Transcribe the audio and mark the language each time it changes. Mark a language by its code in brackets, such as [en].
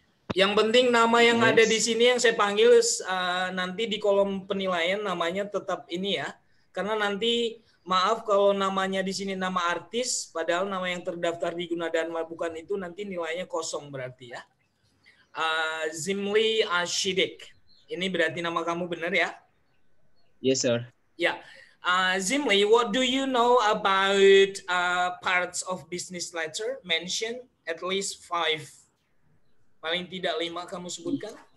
[id] Yang penting nama yang ada di sini yang saya panggil nanti di kolom penilaian namanya tetap ini ya. Karena nanti maaf kalau namanya di sini nama artis, padahal nama yang terdaftar di Gunadarma bukan itu, nanti nilainya kosong berarti ya. Zimli Ashidik. Ini berarti nama kamu benar ya? [en] Yes, sir. [id] Ya. [en] Zimli, what do you know about parts of business letter? Mention at least 5. [id] Paling tidak 5 kamu sebutkan.